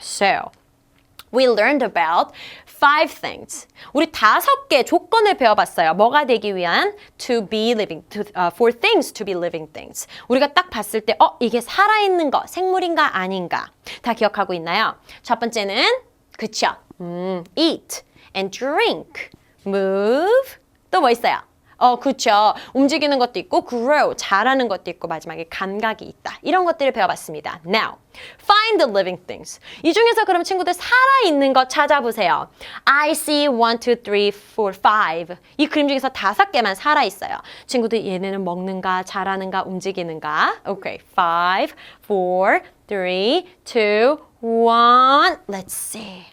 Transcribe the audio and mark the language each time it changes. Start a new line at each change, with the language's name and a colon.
English: So, we learned about 5 things.
Korean: 우리 5개 조건을 배워봤어요. 뭐가 되기 위한?
English: To be living, for things to be living things.
Korean: 우리가 딱 봤을 때 이게 살아있는 거, 생물인가 아닌가 다 기억하고 있나요? 첫 번째는 그쵸?
English: Eat and drink. Move.
Korean: 또 뭐 있어요? 그쵸. 움직이는 것도 있고 grow, 자라는 것도 있고 마지막에 감각이 있다. 이런 것들을 배워봤습니다.
English: Now, find the living things.
Korean: 이 중에서 그럼 친구들 살아있는 것 찾아보세요.
English: I see 1, 2, 3, 4, 5.
Korean: 이 그림 중에서 5개만 살아있어요. 친구들 얘네는 먹는가, 자라는가, 움직이는가?
English: Okay, 5, 4, 3, 2, 1. Let's see.